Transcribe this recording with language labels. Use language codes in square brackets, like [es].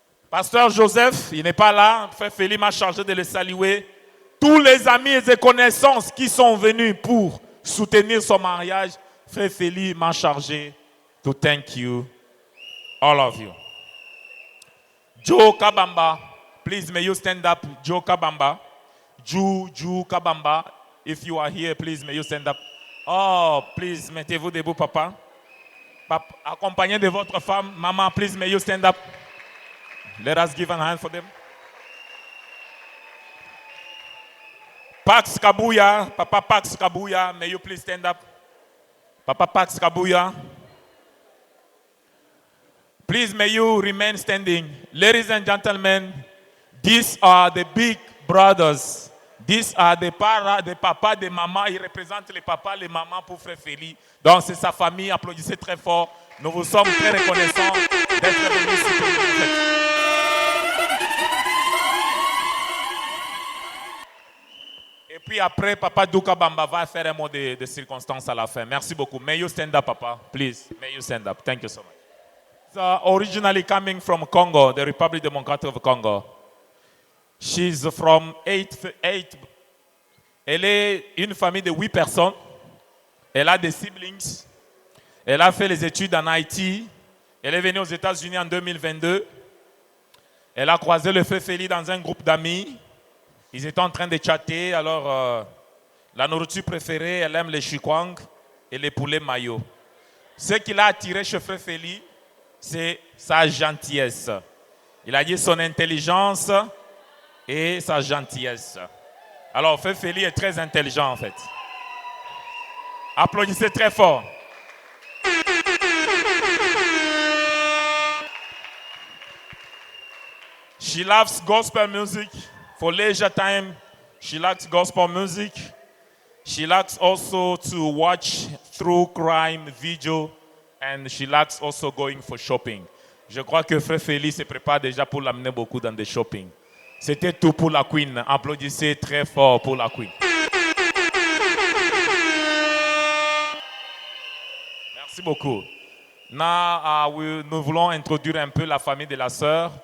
[fr] Pasteur Joseph, il n'est pas là. Frère Feli m'a chargé de le saluer. Tous les amis et connaissances qui sont venus pour soutenir son mariage, Frère Feli m'a chargé [en] to thank you, all of you. Joe Kabamba, please may you stand up. Joe Kabamba. Joe Kabamba, if you are here, please may you stand up. Oh, please, [fr] mettez-vous debout, papa. Accompagné de votre femme, maman, [en] please may you stand up. Let us give a hand for them. Pax Kabuya, Papa Pax Kabuya, may you please stand up. Papa Pax Kabuya. Please may you remain standing. Ladies and gentlemen, these are the big brothers. These are the papas, [fr] des mamans. Ils représentent les papas, les mamans pour Frère Feli. Donc c'est sa famille. Applaudissez très fort. Nous vous sommes très reconnaissants d'être venus soutenir. Et puis après, Papa Douka Bamba va faire un mot de circonstance à la fin. Merci beaucoup. [en] May you stand up, Papa. Please, may you stand up. Thank you so much. Originally coming from Congo, the Republic Democratic of Congo. She's from 8. [fr] Elle est une famille de 8 personnes. Elle a des siblings. Elle a fait les études en Haïti. Elle est venue aux États-Unis en 2022. Elle a croisé le Frère Feli dans un groupe d'amis. Ils étaient en train de chatter. Alors, la nourriture préférée, elle aime les chikwang et les poulets mayo. Ce qui l'a attiré chez Frère Feli, c'est sa gentillesse. Il a dit son intelligence et sa gentillesse. Alors, Frère Feli est très intelligent en fait. Applaudissez très fort. [en] She loves gospel music. For leisure time, she likes gospel music. She likes also to watch true crime video. And she likes also going for shopping. [fr] Je crois que Frère Feli se prépare déjà pour l'amener beaucoup dans des shopping. C'était tout pour la Queen. Applaudissez très fort pour la Queen. Merci beaucoup. Now, nous voulons introduire un peu la famille de la sœur.